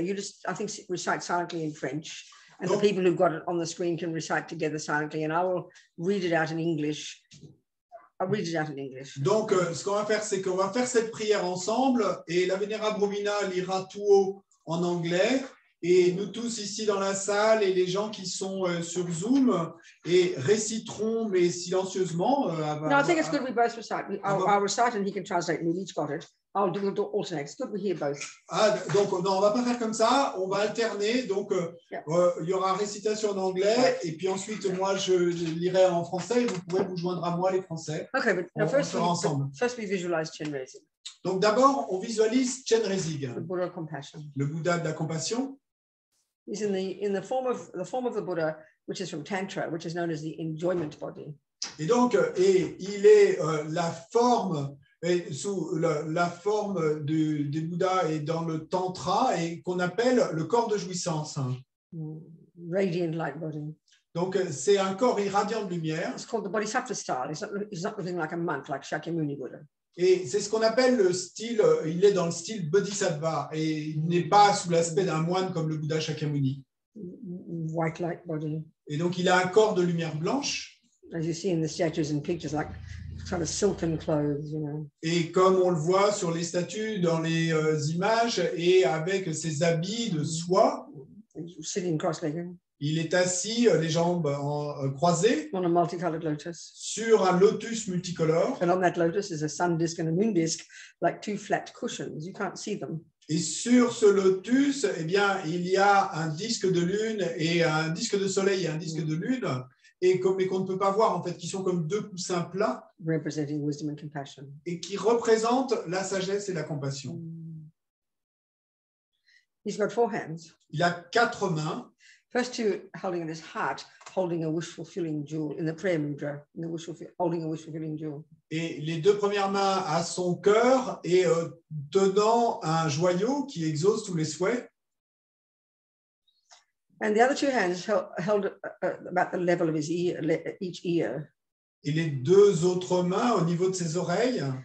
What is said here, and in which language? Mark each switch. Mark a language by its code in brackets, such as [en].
[en] You just, I think, recite silently in French, and the people who've got it on the screen can recite together silently, and I will read it out in English. I'll read it out in English. [fr] Donc, ce qu'on va faire, c'est qu'on va faire cette prière ensemble, et la Vénérable Romina lira tout haut en anglais, et nous tous ici dans la salle, et les gens qui sont sur Zoom, et réciteront, mais silencieusement. [en] No, I think it's good we both recite. I'll recite and he can translate, and we'll each got it. I'll do alternate. It's good we hear both. [fr] Donc, non, on va pas faire comme ça, on va alterner. Donc, il y aura récitation en anglais, et puis ensuite, moi, je lirai en français, et vous pourrez vous joindre à moi, les Français. [en] Okay, but no, first we visualize Chenrezig. [fr] Donc, d'abord, on visualise Chenrezig, [en] the Buddha of compassion. [fr] Le Bouddha de la compassion. [en] He's in the form of the Buddha, which is from Tantra, which is known as the enjoyment body. [fr] Et donc, il est la forme, sous la forme des Bouddhas et dans le Tantra, et qu'on appelle le corps de jouissance. [en] Radiant light body. [fr] Donc, c'est un corps irradiant de lumière. [en] It's called the Bodhisattva style. He's not living like a monk, like Shakyamuni Buddha. [fr] Et c'est ce qu'on appelle le style, il est dans le style Bodhisattva, et il n'est pas sous l'aspect d'un moine comme le Bouddha Shakyamuni. [en] White light body. [fr] Et donc, il a un corps de lumière blanche. [en] As you see in the statues and pictures, like kind of silken clothes, you know. [fr] Et comme on le voit sur les statues, dans les images, et avec ses habits de soie. [en] Sitting cross-legged. [fr] Il est assis, les jambes croisées, [en] on a multicolored lotus. [fr] Sur un lotus multicolore. [en] And on that lotus is a sun disk and a moon disk, like two flat cushions. You can't see them. [fr] Et sur ce lotus, eh bien, il y a un disque de lune et un disque de soleil et un disque de lune, mais qu'on ne peut pas voir, en fait, qui sont comme deux coussins plats. [en] Representing wisdom and compassion. [fr] Et qui représentent la sagesse et la compassion. [en] He's got 4 hands. [fr] Il a 4 mains. [en] First two holding in his heart, holding a wish-fulfilling jewel in the prayer mudra, holding a wish-fulfilling jewel. [fr] Et les 2 premières mains à son cœur et tenant un joyau qui exauce tous les souhaits. [en] And the other 2 hands held about the level of his ear, each ear. [fr] Et les 2 autres mains au niveau de ses oreilles.